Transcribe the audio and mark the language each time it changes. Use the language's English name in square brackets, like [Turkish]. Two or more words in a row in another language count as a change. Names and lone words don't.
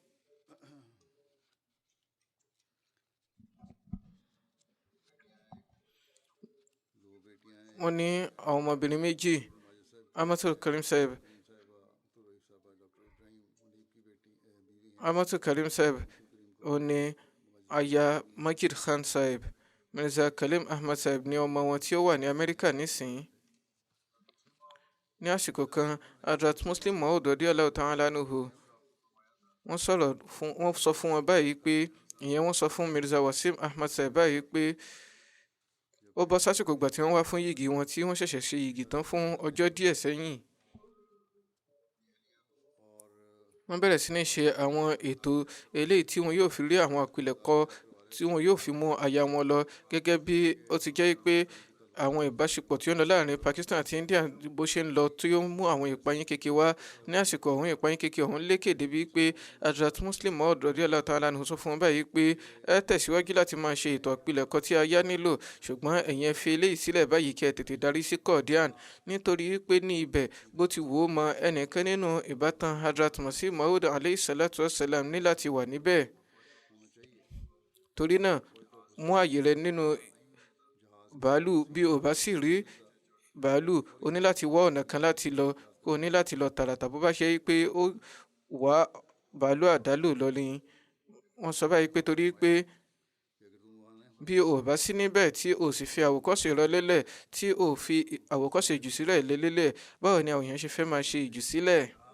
[Yoruba] wọ́n ní àwọn ọmọbìnrin méjì Amatul Karim Sahib Amatul Karim Sahib ó ní aya Majid Khan Sahib. Mirza Kalim Ahmad Sahib ní ọmọ wọn tí ó wà ní Amẹ́ríkà nísìnyí. ní àsìkò kan Hazrat Muslim Maud [Arabic] رضي الله تعالى عنه [Yoruba] wọ́n sọ fún wọn báyìí pé ìyẹn wọ́n sọ fún Mirza Wasim Ahmad Sahib báyìí pé ó bọ́ sásìkò gbà tí wọ́n wá fún yìgì wọn tí wọ́n ṣẹ̀ṣẹ̀ ṣe yìgì tán fún ọjọ́ díẹ̀ sẹ́yìn. wọ́n bẹ̀rẹ̀ sí ní ṣe àwọn ètò eléyìí tí wọn yóò fi rí àwọn àpilẹ̀kọ tí wọn yóò fi mú aya wọn lọ gẹ́gẹ́ bí ó ti jẹ́ pé àwọn ìbáṣepọ̀ tí ó ń lọ láàrin Pakistan àti India bó ṣe ń lọ tí ó mú àwọn ìpayín kéke wá. ní àsìkò ọ̀hún ìpayín kéke ọ̀hún lékè débi pé Hazrat Muslim Maud [Arabic] رضي الله تعالى عنه [Yoruba] sọ fún wọn báyìí pé ẹ tẹ̀síwájú láti máa ṣe ètò àpilẹ̀kọ tí aya nílò ṣùgbọ́n ẹ̀yin ẹ fi eléyìí sílẹ̀ báyìí kí ẹ tètè darí sí Qadian nítorí pé ní ibẹ̀ bó ti wò ó mọ ẹnìkan nínú ìbátan Hazrat Masih Maud [Arabic] عليه الصلاة والسلام [Yoruba] ní láti wà níbẹ̀. torí náà mú àyè rẹ nínú bàálù bí o bá sì rí bàálù o ní láti wá ọ̀nà kan láti lọ o ní láti lọ tààràtà bó bá ṣe pé ó wá bàálù àdálò lọ ni wọ́n sọ báyìí pé torí pé bí o bá sí níbẹ̀ tí o sì fi àwòkọ́ṣe rẹ lélẹ̀ tí o fi àwòkọ́ṣe ìjùsílẹ̀ lélẹ̀ báwo ni àwọn èèyàn ṣe fẹ́ máa ṣe ìjùsílẹ̀.